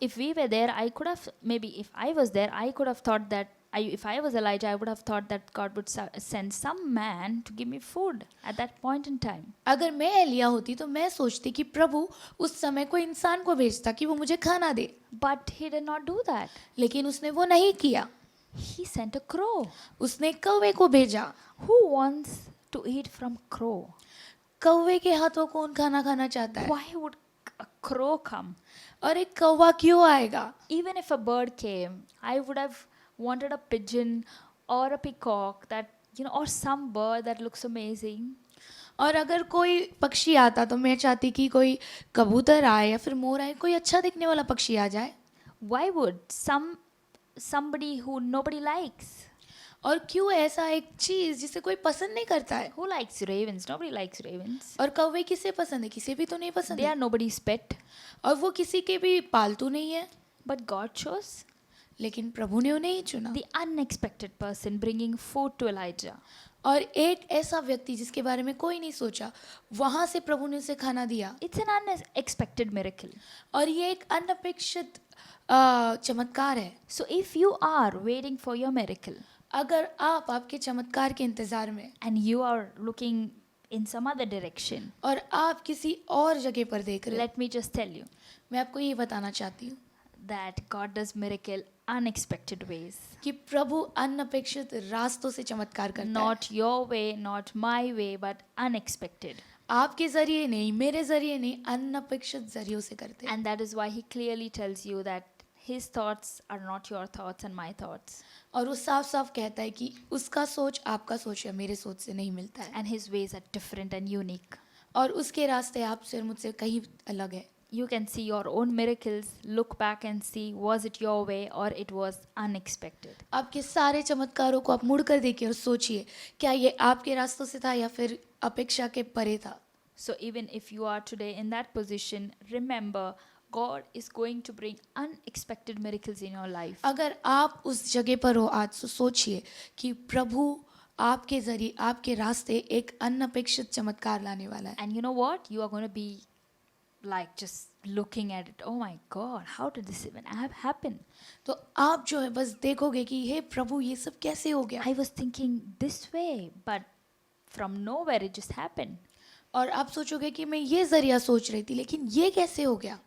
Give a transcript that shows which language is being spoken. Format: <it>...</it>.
<en>If we were there, I could have, maybe if I was there, I could have thought that if I was Elijah, I would have thought that God would send some man to give me food at that point in time.</en> <hi>अगर मैं एलिया होती तो मैं सोचती कि प्रभु उस समय कोई इंसान को भेजता कि वो मुझे खाना दे.</hi> <en>But he did not do that.</en> <hi>लेकिन उसने वो नहीं किया.</hi> <en>He sent a crow.</en> <hi>उसने कौवे को भेजा.</hi> <en>Who wants to eat from crow?</en> <hi>कौवे के हाथों कौन खाना खाना चाहता है?</hi> <en>Why would a crow come?</en> <hi>और एक कौवा क्यों आएगा?</hi> <en>Even if a bird came, I would have wanted a pigeon or a peacock that or some bird that looks amazing.</en> <hi>और अगर कोई पक्षी आता तो मैं चाहती कि कोई कबूतर आए या फिर मोर आए, कोई अच्छा दिखने वाला पक्षी आ जाए.</hi> <en>Why would somebody who nobody likes?</en> <hi>और क्यों ऐसा एक चीज जिसे कोई पसंद नहीं करता है?</hi> <en>Who likes ravens? Nobody likes ravens.</en> <hi>और कौवे किसे पसंद है? किसी भी तो नहीं पसंद</hi> <en>They</en> <hi>है.</hi> <en>are nobody's pet.</en> <hi>और वो किसी के भी पालतू नहीं है.</hi> <en>But God chose</en> <hi>लेकिन प्रभु ने उन्हें ही चुना.</hi> <en>the unexpected person bringing food to Elijah.</en> <hi>और एक ऐसा व्यक्ति जिसके बारे में कोई नहीं सोचा, वहां से प्रभु ने उसे खाना दिया.</hi> <en>It's an unexpected miracle.</en> <hi>और ये एक अनपेक्षित चमत्कार है.</hi> <en>So if you are waiting for your miracle</en> <hi>अगर आप आपके चमत्कार के इंतजार में</hi> <en>and you are looking in some other direction,</en> <hi>और आप किसी और जगह पर देख रहे हो,</hi> <en>let me just tell you</en> <hi>मैं आपको ये बताना चाहती हूँ</hi> <en>that God does miracle unexpected ways.</en> <hi>कि प्रभु अनपेक्षित रास्तों से चमत्कार करता है.</hi> <en>Not your way, not my way, but unexpected.</en> <hi>आपके जरिए नहीं, मेरे जरिए नहीं, अनपेक्षित जरियों से करते हैं.</hi> <en>And that is why he clearly tells you that his thoughts are not your thoughts and my thoughts.</en> <hi>और वो साफ साफ कहता है कि उसका सोच आपका सोच है, मेरे सोच से नहीं मिलता है.</hi> <en>And his ways are different and unique.</en> <hi>और उसके रास्ते आपसे और मुझसे कहीं अलग है।</hi> <en>You can see your own miracles, look back and see was it your way or it was unexpected.</en> <hi>आपके सारे चमत्कारों को आप मुड़ कर देखिए और सोचिए, क्या ये आपके रास्तों से था या फिर अपेक्षा के परे था।</hi> <en>So even if you are today in that position, remember God is going to bring unexpected miracles in your life.</en> <hi>अगर आप उस जगह पर हो आज, तो सोचिए कि प्रभु आपके जरिए आपके रास्ते एक अनअपेक्षित चमत्कार लाने वाला है।</hi> <en>And you know what? You are going to be like just looking at it. Oh my God, how did this even happen?</en> <hi>तो आप जो है बस देखोगे कि हे प्रभु ये सब कैसे हो गया।</hi> <en>I was thinking this way, but from nowhere it just happened.</en> <hi>और आप सोचोगे कि मैं ये जरिया सोच रही थी, लेकिन ये कैसे हो गया,</hi>